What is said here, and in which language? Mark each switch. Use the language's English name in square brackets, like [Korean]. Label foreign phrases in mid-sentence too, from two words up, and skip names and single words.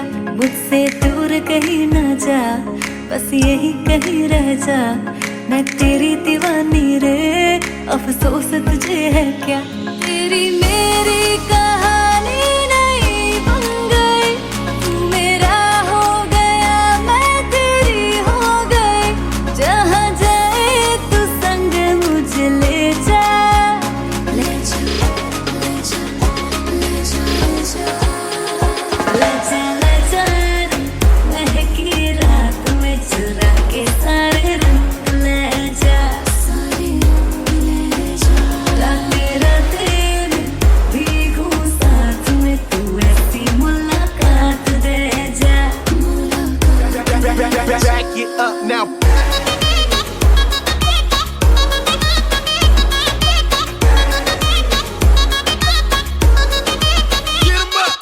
[Hindi] मुझसे दूर कहीं ना जा, बस यही कहीं रह जा, मैं तेरी दीवानी रे, अफसोस तुझे है क्या। तेरी मेरी कहानी नहीं बन गई, तू मेरा हो गया मैं तेरी हो गई, जहाँ जाए तू संग मुझे ले जा, ले जा ले जा ले जा ले जा ले जा ले जा रे, महकी रात में चुरा के सारे रंग ले जा, सारे रंग ले जा, राते राते में भीगू साथ में, तू ऐसी मुलाकात दे जा। [English] Back it up now. Get 'em up.